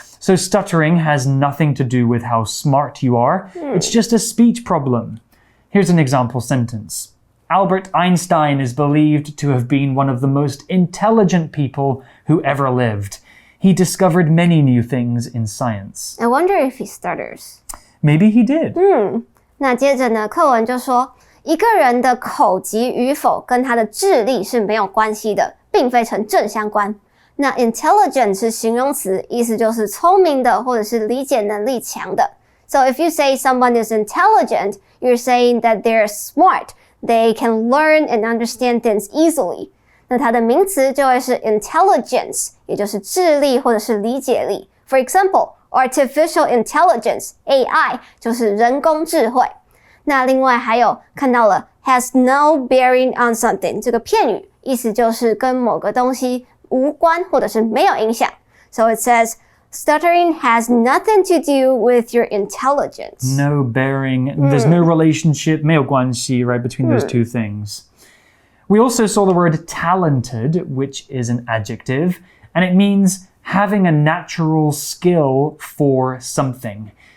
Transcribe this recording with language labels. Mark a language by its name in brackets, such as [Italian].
[English] So stuttering has nothing to do with how smart you are. It's just a speech problem. Here's an example sentence. Albert Einstein is believed to have been one of the most intelligent people who ever lived. He discovered many new things in science. I wonder if he stutters. Maybe he did. [Chinese] 那接着呢，课文就说，一个人的口疾与否跟他的智力是没有关系的，并非成正相关。那 intelligent 是形容词，意思就是聪明的或者是理解能力强的。 [English] So if you say someone is intelligent, you're saying that they're smart. They can learn and understand things easily. [Chinese] 那它的名词就会是 intelligence, 也就是智力或者是理解力。 [English] For example, artificial intelligence, AI, [Chinese] 就是人工智慧。那另外还有看到了 [English] has no bearing on something [Chinese] 这个片语，意思就是跟某个东西无关或者是没有影响。 [English] So it says, stuttering has nothing to do with your intelligence. No bearing. There's no relationship, [Chinese] 没有关系, [English] right, between those two things. We also saw the word talented, which is an adjective, and it means having a natural skill for something.